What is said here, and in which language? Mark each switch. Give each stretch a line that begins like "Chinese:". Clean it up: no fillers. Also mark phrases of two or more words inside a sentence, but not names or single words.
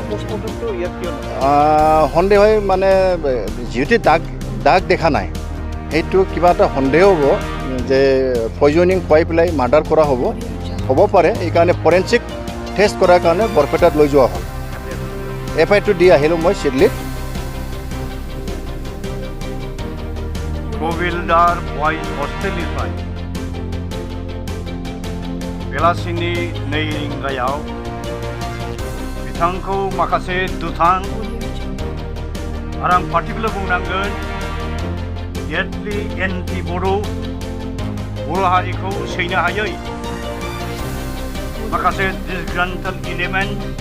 Assamese: সন্দেহ হয় মানে যিহেতু দাগ দেখা নাই সেইটো কিবা এটা সন্দেহ হ'ব যে পয়জনিং খুৱাই পেলাই মাৰ্ডাৰ কৰা হ'ব পাৰে এইকাৰণে
English: forensic test
Assamese: কৰাৰ কাৰণে বৰপেটাত লৈ যোৱা হ'ল FIR দি আহিলোঁ মই চিডলিত
Bodo: कविलदार बयज हस्टेलनिफ्राय बेलासिनि 2 रिंगायाव बिथांखौ माखासे दुथां आरो आं पार्टिकुलार बुंनांगोन
English: deadly anti
Bodo: बर' हारिखौ सैनो हायै माखासे
English: disgruntled element